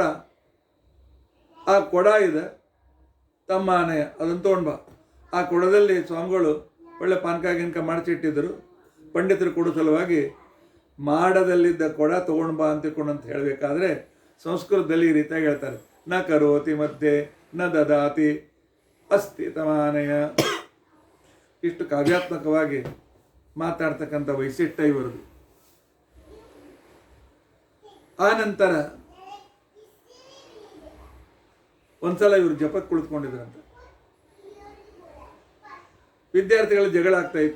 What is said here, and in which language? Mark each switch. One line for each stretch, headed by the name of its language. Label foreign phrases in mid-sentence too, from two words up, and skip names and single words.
Kannada: ಆ ಕೊಡ ಇದೆ ತಮ್ಮ ಆನೆಯ, ಅದನ್ನು ತೊಗೊಂಡು ಬಾ. ಆ ಕೊಡದಲ್ಲಿ ಸ್ವಾಮಿಗಳು ಒಳ್ಳೆ ಪಾನಕ ಗಿನ್ಕ ಮಾಡಿಸಿಟ್ಟಿದ್ದರು. ಪಂಡಿತರು ಕೊಡೋ ಸಲುವಾಗಿ ಮಾಡದಲ್ಲಿದ್ದ ಕೊಡ ತೊಗೊಂಡು ಬಾ ಅಂತ ಹೇಳಬೇಕಾದ್ರೆ ಸಂಸ್ಕೃತದಲ್ಲಿ ಈ ರೀತಿಯಾಗಿ ಹೇಳ್ತಾರೆ,
Sanskrit: ನ ಕರೋತಿ ಮಧ್ಯೆ ನ ದದಾತಿ ಅಸ್ತಿ ತಮಾನಯ.
Kannada: ಇಷ್ಟು ಕಾವ್ಯಾತ್ಮಕವಾಗಿ ಮಾತಾಡ್ತಕ್ಕಂಥ ವೈಶಿಷ್ಟ್ಯ ಇವರದು. ಆ ನಂತರ ಒಂದ್ಸಲ ಇವರು ಜಪಕ್ಕೆ ಕುಳಿತುಕೊಂಡಿದ್ರಂತೆ. ವಿದ್ಯಾರ್ಥಿಗಳ ಜಗಳ ಆಗ್ತಾ ಇತ್ತು.